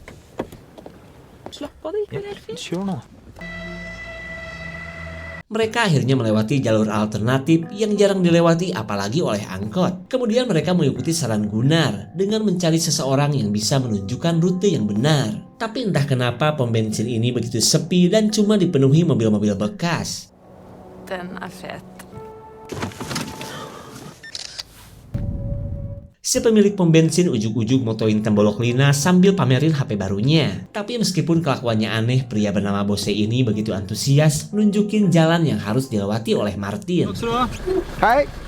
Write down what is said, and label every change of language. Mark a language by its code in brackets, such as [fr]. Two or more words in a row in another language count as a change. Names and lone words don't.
[id] Mereka akhirnya melewati jalur alternatif yang jarang dilewati apalagi oleh angkot. Kemudian mereka mengikuti saran Gunnar dengan mencari seseorang yang bisa menunjukkan rute yang benar. Tapi entah kenapa pom bensin ini begitu sepi dan cuma dipenuhi mobil-mobil bekas. [sv] Den är fet. [id] Si pemilik pom bensin ujug-ujug motoin tembolok Lina sambil pamerin HP barunya. Tapi meskipun kelakuannya aneh, pria bernama Bosse ini begitu antusias nunjukin jalan yang harus dilewati oleh Martin. [sv] Hej!